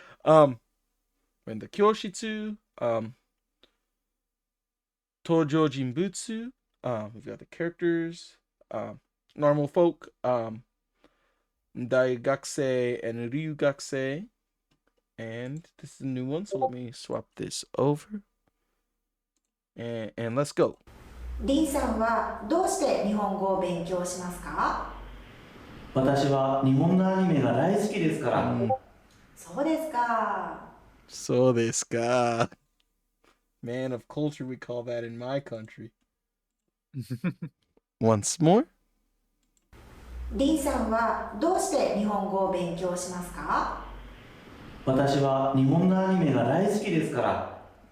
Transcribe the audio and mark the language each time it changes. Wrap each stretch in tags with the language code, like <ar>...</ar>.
<en>In the Kyoshitsu, Tojo Jinbutsu, we've got the characters, normal folk, Daigakusei and Ryugakusei, and this is a new one, so let me swap this over, and let's go.</en> <ja>リンさんはどうして日本語を勉強しますか？私は日本のアニメが大好きですから。そうですか。そうですか.</ja> <en>Man of culture, we call that in my country. Once more.</en> <ja>リンさんはどうして日本語を勉強しますか？私は日本のアニメが大好きですから。</ja>